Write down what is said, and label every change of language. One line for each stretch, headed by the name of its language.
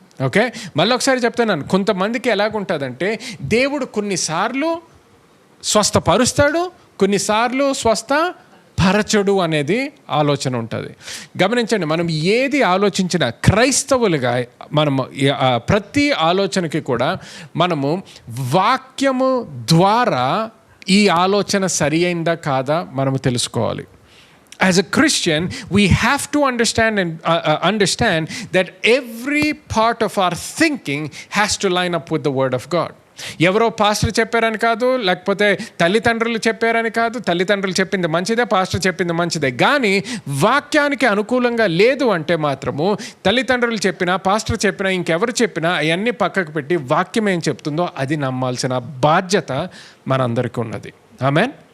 Telugu: Okay, మళ్ళీ ఒకసారి చెప్తున్నాను, కొంతమందికి ఎలాగుంటుందంటే దేవుడు కొన్నిసార్లు స్వస్థపరుస్తాడు, కొన్నిసార్లు స్వస్థపరచడు అనేది ఆలోచన ఉంటుంది. గమనించండి, మనం ఏది ఆలోచించినా క్రైస్తవులుగా మనము ప్రతి ఆలోచనకి కూడా మనము వాక్యము ద్వారా ఈ ఆలోచన సరి అయిందా కాదా మనము తెలుసుకోవాలి.
English: As a Christian, we have to understand that every part of our thinking has to line up with the Word of God.
Telugu: ఎవరో పాస్టర్ చెప్పారని కాదు, లేకపోతే తల్లిదండ్రులు చెప్పారని కాదు. తల్లిదండ్రులు చెప్పింది మంచిదే, పాస్టర్ చెప్పింది మంచిదే, కానీ వాక్యానికి అనుకూలంగా లేదు అంటే మాత్రము తల్లిదండ్రులు చెప్పినా, పాస్టర్ చెప్పినా, ఇంకెవరు చెప్పినా అవన్నీ పక్కకు పెట్టి వాక్యం ఏం చెప్తుందో అది నమ్మాల్సిన బాధ్యత మనందరికీ ఉన్నది. ఆమేన్.